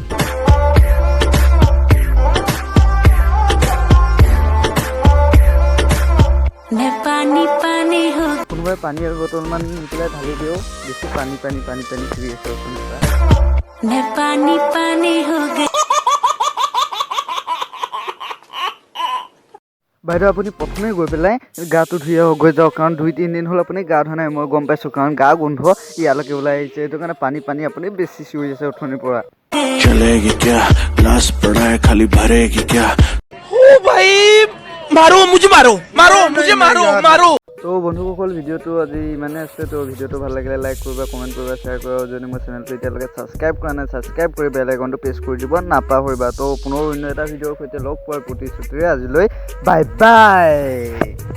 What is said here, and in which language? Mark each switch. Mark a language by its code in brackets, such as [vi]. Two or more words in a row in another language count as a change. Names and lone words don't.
[as] কোনোবাই পানী আৰু বটলমান নি পেলাই ঢালি দিওঁ বেছি পানী কৰি আছে বাইদেউ আপুনি প্ৰথমে গৈ পেলাই গাটো ধুই গৈ যাওক কাৰণ 2-3 দিন হ'ল আপুনি গা ধোৱা নাই মই গম পাইছোঁ কাৰণ গা গোন্ধ ইয়ালৈকে ওলাই আহিছে সেইটো কাৰণে পানী আপুনি বেছি চিঞৰি আছে উঠনিৰ পৰা [hi] चलेगी क्या ग्लास पड़ा है खाली भरेगी क्या ओ भाई मारो मुझे मारो [as] তো বন্ধুসকল ভিডিঅ'টো আজি ইমানে আছে তো ভিডিঅ'টো ভাল লাগিলে লাইক কৰিবা কমেণ্ট কৰিবা শ্বেয়াৰ কৰিবা আৰু যদি মোৰ চেনেলটো এতিয়ালৈকে ছাবস্ক্ৰাইব কৰা নাই ছাবস্ক্ৰাইব কৰি বেল আইকনটো প্ৰেছ কৰি দিব নাপাহৰিবা তো পুনৰ অন্য এটা ভিডিঅ'ৰ সৈতে লগ পোৱাৰ প্ৰতিশ্ৰুতিৰে আজিলৈ [en] bye bye